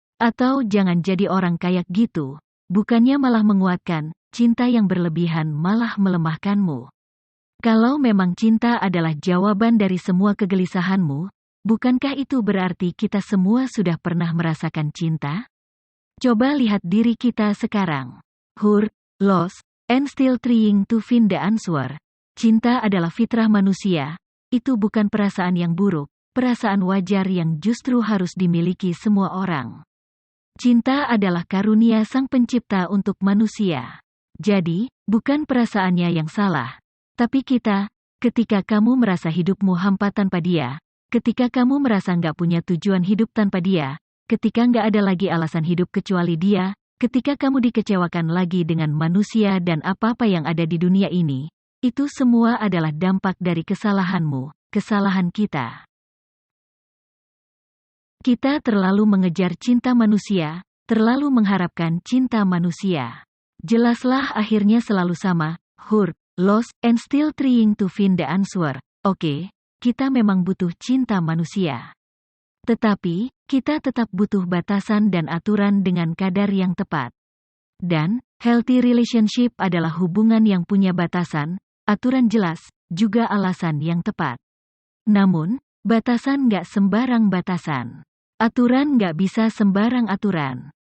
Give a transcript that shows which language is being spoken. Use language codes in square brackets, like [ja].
[id] Atau jangan jadi orang kayak gitu. Bukannya malah menguatkan, cinta yang berlebihan malah melemahkanmu. Kalau memang cinta adalah jawaban dari semua kegelisahanmu, bukankah itu berarti kita semua sudah pernah merasakan cinta? Coba lihat diri kita sekarang. [en] Hurt, lost, and still trying to find the answer. [id] Cinta adalah fitrah manusia. Itu bukan perasaan yang buruk, perasaan wajar yang justru harus dimiliki semua orang. Cinta adalah karunia Sang Pencipta untuk manusia. Jadi, bukan perasaannya yang salah. Tapi kita, ketika kamu merasa hidupmu hampa tanpa dia, ketika kamu merasa nggak punya tujuan hidup tanpa dia, ketika nggak ada lagi alasan hidup kecuali dia, ketika kamu dikecewakan lagi dengan manusia dan apa-apa yang ada di dunia ini, itu semua adalah dampak dari kesalahanmu, kesalahan kita. Kita terlalu mengejar cinta manusia, terlalu mengharapkan cinta manusia. Jelaslah akhirnya selalu sama, [en] hurt, lost, and still trying to find the answer. [id] Oke. Kita memang butuh cinta manusia. Tetapi, kita tetap butuh batasan dan aturan dengan kadar yang tepat. Dan, healthy relationship adalah hubungan yang punya batasan, aturan jelas, juga alasan yang tepat. Namun, batasan nggak sembarang batasan. Aturan nggak bisa sembarang aturan.